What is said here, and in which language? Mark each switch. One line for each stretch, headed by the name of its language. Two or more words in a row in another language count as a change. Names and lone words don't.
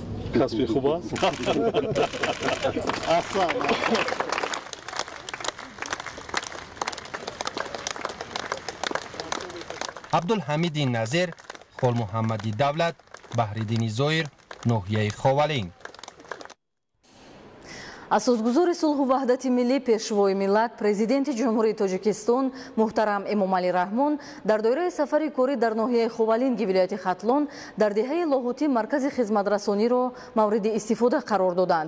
Tajik: касбӣ хуб аст? аҳсан. عبدالحمید نظیر، خول محمدی دولت، بحریدین زویر، ناحیه خاولین. асосгузори сулҳу ваҳдати миллӣ пешвои миллат президенти ҷумҳурии тоҷикистон муҳтарам эмомалӣ раҳмон дар доираи сафари корӣ дар ноҳияи ховалинги вилояти хатлон дар деҳаи лоҳутӣ маркази хизматрасониро мавриди истифода қарор доданд.